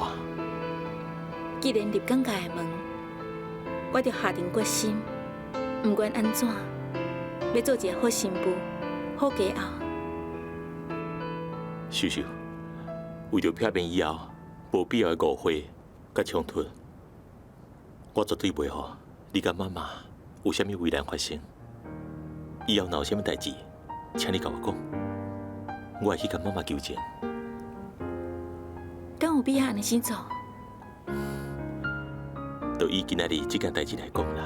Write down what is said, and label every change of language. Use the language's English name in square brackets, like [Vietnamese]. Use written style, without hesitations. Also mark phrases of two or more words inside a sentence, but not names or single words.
[Min Nan Chinese] 既然入港家的门，我就下定决心，不管安怎，要做一个好新妇、好家后。秀秀，为着避免以后无必要的误会甲冲突，我绝对袂让你甲妈妈有啥物危难发生。以后若有啥物代志，请你甲我讲，我会去甲妈妈纠正。敢有必要安尼先做？就以今仔日这件代志来讲啦。